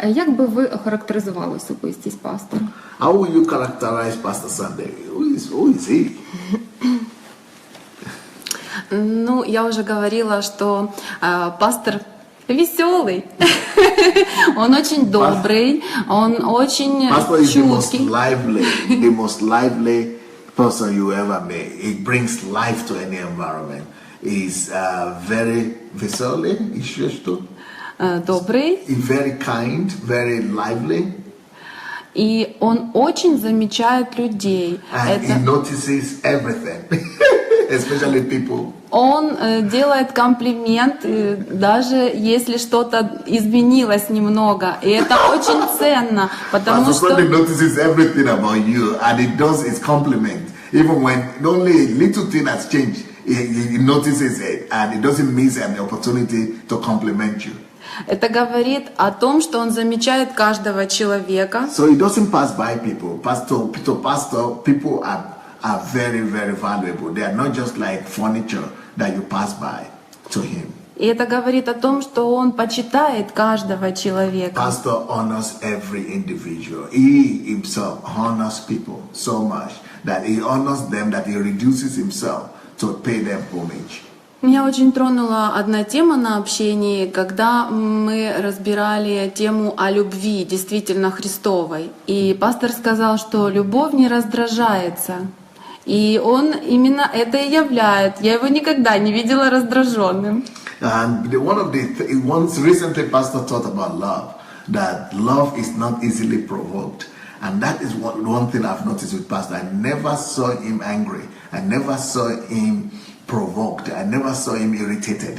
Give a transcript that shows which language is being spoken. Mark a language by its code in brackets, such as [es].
[uk] Як би ви охарактеризували особистість пастора? [en] How will you characterize Pastor Sandey? Who is he? [ru] Ну, я уже говорила, что пастор веселый, он очень добрый, он очень чуткий. [en] The most lively person you ever met. He brings life to any environment. He's very [ru] веселый, еще что? Добрый. [en] Very kind, very lively. [ru] И он очень замечает людей. [en] And he notices everything, especially people. [ru] Он делает комплимент, даже если что-то изменилось немного. И это очень ценно, потому что... [en] Pastor notices everything about you, and he does his compliment. Even when only a little thing has changed, he notices it, and he doesn't miss an opportunity to compliment you. [ru] Это говорит о том, что он замечает каждого человека. [en] So he doesn't pass by people. Pastor, people are very, very valuable. They are not just like furniture that you pass by to him. [ru] И это говорит о том, что он почитает каждого человека. [en] Pastor honors every individual. He himself honors people so much that he honors them, that he reduces himself to pay them homage. [ru] Меня очень тронула одна тема на общении, когда мы разбирали тему о любви, действительно Христовой. И пастор сказал, что любовь не раздражается. И он именно это и являет. Я его никогда не видела раздраженным. [en] And once recently, pastor taught about love, that love is not easily provoked. And that is one thing I've noticed with pastor. I never saw him angry. I never saw him provoked. I never saw him irritated.